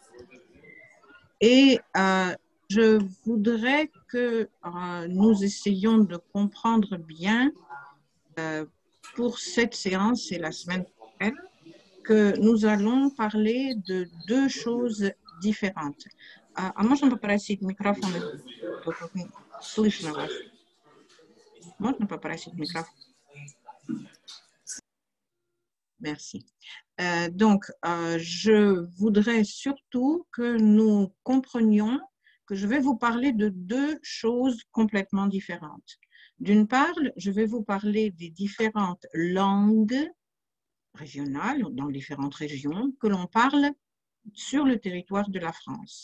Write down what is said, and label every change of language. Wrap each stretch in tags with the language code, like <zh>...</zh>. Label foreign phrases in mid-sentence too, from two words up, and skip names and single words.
<fr>Et je voudrais que nous essayions de comprendre bien pour cette séance et la semaine prochaine que nous allons parler de deux choses différentes.</fr> <ru>А можно попросить микрофон? Слышно вас. Можно попросить микрофон?</ru> <fr>Merci. Donc, je voudrais surtout que nous comprenions que je vais vous parler de deux choses complètement différentes. D'une part, je vais vous parler des différentes langues régionales, dans différentes régions, que l'on parle sur le territoire de la France.</fr>